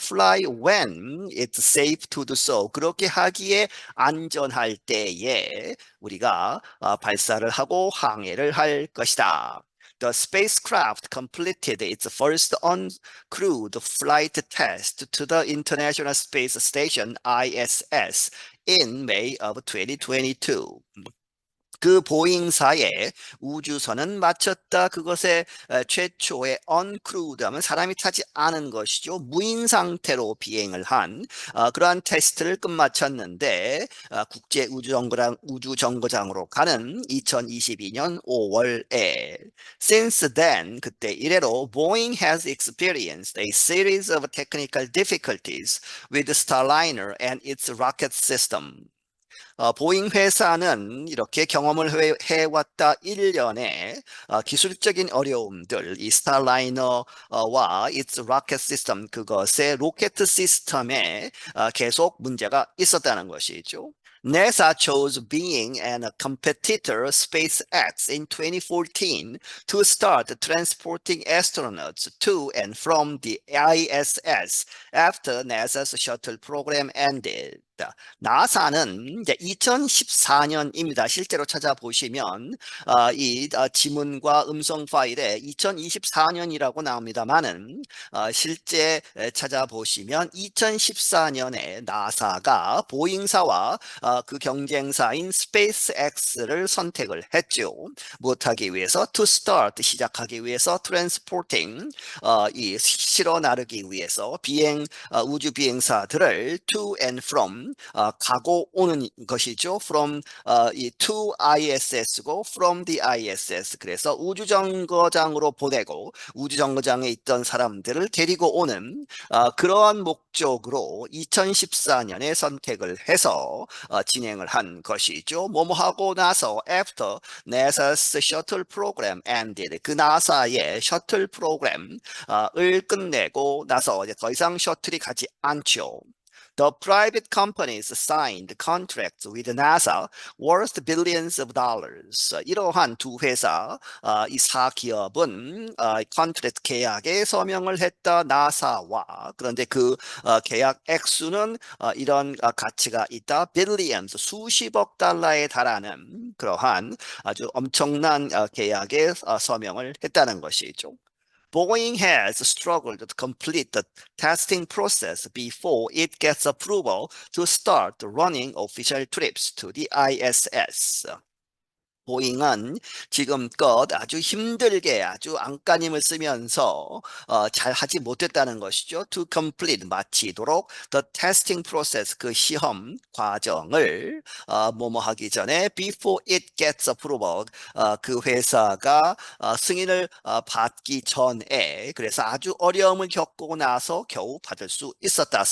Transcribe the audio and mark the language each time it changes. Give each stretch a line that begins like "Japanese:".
English: Fly when it's safe to do so.
Korean: 그렇게 하기에 안전할 때에 우리가 발사를 하고 항해를 할 것이다.
English: The spacecraft completed its first uncrewed flight test to the International Space Station ISS in May of 2022.
Korean: 그 보잉사의 우주선은 마쳤다. 그것의 최초의 uncrewed 하면 사람이 타지 않은 것이죠. 무인 상태로 비행을 한 그러한 테스트를 끝마쳤는데 국제 우주정거장으로 가는 2022년 5월에
English: Since then,
Korean: 그때 이래로
English: Boeing has experienced a series of technical difficulties with Starliner and its rocket system.
Korean: 보잉 회사는 이렇게 경험을 해왔다 1년에 기술적인 어려움들, 이 스타라이너와
English: its rocket system,
Korean: 그것의 로켓 시스템에 계속 문제가 있었다는 것이죠.
English: NASA chose being and a competitor SpaceX in 2014 to start transporting astronauts to and from the ISS after NASA's shuttle program ended.
Korean: 나사는 이제 2014년입니다. 실제로 찾아보시면 이 지문과 음성 파일에 2024년이라고 나옵니다만은 실제 찾아보시면 2014년에 나사가 보잉사와 그 경쟁사인 스페이스X를 선택을 했죠. 무엇하기 위해서?
English: To start,
Korean: 시작하기 위해서 transporting, 이 실어 나르기 위해서 우주 비행사들을
English: to and from,
Korean: 가고 오는 것이죠.
English: From 이 to ISS고 from the ISS.
Korean: 그래서 우주정거장으로 보내고 우주정거장에 있던 사람들을 데리고 오는 그러한 목적으로 2014년에 선택을 해서 진행을 한 것이죠. 뭐뭐 하고 나서
English: after NASA's shuttle program ended.
Korean: 그 나사의 셔틀 프로그램을 끝내고 나서 이제 더 이상 셔틀이 가지 않죠.
English: The private companies signed contracts with NASA worth billions of dollars.
Korean: 이러한 두 회사, 이 사기업은 컨트랙트 계약에 서명을 했다. 나사와. 그런데 그 계약 액수는 이런 가치가 있다. billions, 수십억 달러에 달하는 그러한 아주 엄청난 계약에 서명을 했다는 것이죠.
English: Boeing has struggled to complete the testing process before it gets approval to start running official trips to the ISS.
Korean: 보잉은 지금껏 아주 힘들게 아주 안간힘을 쓰면서 잘 하지 못했다는 것이죠.
English: To complete,
Korean: 마치도록
English: the testing process,
Korean: 그 시험 과정을 뭐뭐 하기 전에
English: before it gets approval,
Korean: 그 회사가 승인을 받기 전에, 그래서 아주 어려움을 겪고 나서 겨우 받을 수 있었다.